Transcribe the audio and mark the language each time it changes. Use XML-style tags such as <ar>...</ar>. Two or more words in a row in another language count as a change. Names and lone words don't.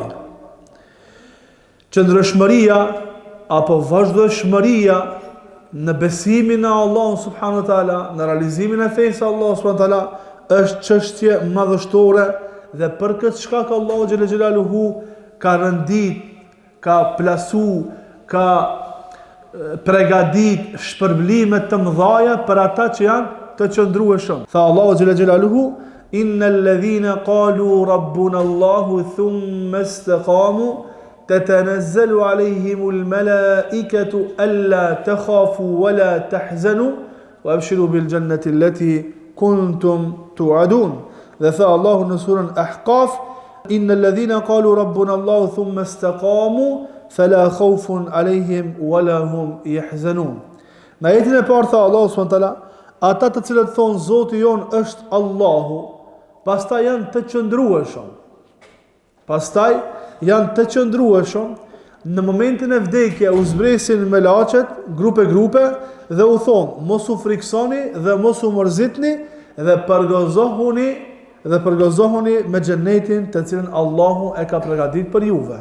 <sq>Qëndrueshmëria apo vazhdueshmëria në besimin në Allah</sq> <ar>سبحانه وتعالى,</ar> <sq>në realizimin e fesë Allah</sq> <ar>سبحانه وتعالى</ar> <sq>është çështje madhështore dhe për këtë shkak Allahu</sq> <ar>جل جلاله</ar> <sq>ka rëndit, ka plasu, ka pregadit shpërblime të mëdhaja për ata që janë të qëndrueshëm. Tha Allahu</sq> <ar>جل جلاله, إن الذين قالوا ربنا الله ثم استقاموا تتنزل عليهم الملائكة ألا تخافوا ولا تحزنوا وأبشروا بالجنة التي كنتم توعدون.</ar> <sq>Dhe tha Allahu në surën Ahqaf, إن الذين قالوا ربنا الله ثم استقاموا فلا خوف عليهم ولا هم يحزنون. Në ajetin e parë tha Allahu</sq> <ar>سبحانه وتعالى,</ar> <sq>ata të cilët thonë Zoti jon është Allahu, pastaj janë të qëndrueshëm. Në momentin e vdekje u zbresin me laçet, grupe dhe u thonë, mos u friksoni dhe mos u mërzitni dhe përgozohuni me xhenetin të cilën Allahu e ka përgatitur për juve.</sq>